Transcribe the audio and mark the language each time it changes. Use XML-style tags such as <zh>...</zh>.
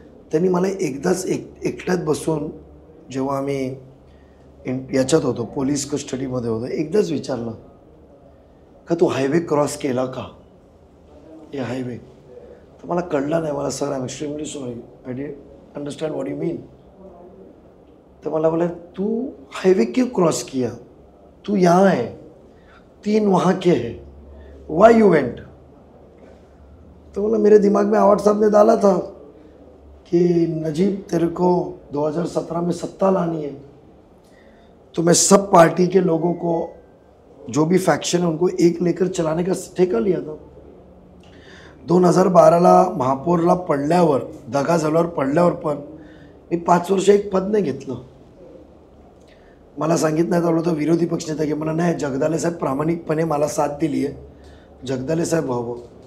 <mr>त्यांनी मला एकदाच एकट्यात बसून जेव्हा आम्ही याच्यात होतो पोलीस कस्टडीमध्ये होतो एकदाच विचारलं का तू हायवे क्रॉस केला का? हे हायवे तर मला कळलं नाही. मला</mr> <en>Sir I am extremely sorry I didn't understand what you mean.</en> <mr>तर मला बोला</mr> <hi>तू हाईवे क्यों क्रॉस किया? तू यहाँ है, 3 वहाँ के हैं,</hi> <en>Why you went?</en> <hi>तो बोला मेरे दिमाग में आवाज साहब ने डाला था कि नजीब तेरे को 2017 में सत्ता लानी है तो मैं सब पार्टी के लोगों को जो भी फैक्शन है उनको एक लेकर चलाने का ठेका लिया था.</hi> <mr>2012ला महापौरला पडल्यावर दगा झाल्यावर पडल्यावर पण मी 5 वर्ष एक पद नाही घेतलं. मला सांगितलं होतं विरोधी पक्षनेता की मला नाही जगदाले साहेब प्रामाणिकपणे मला साथ दिली आहे. जगदाले साहेब व्हावं.</mr>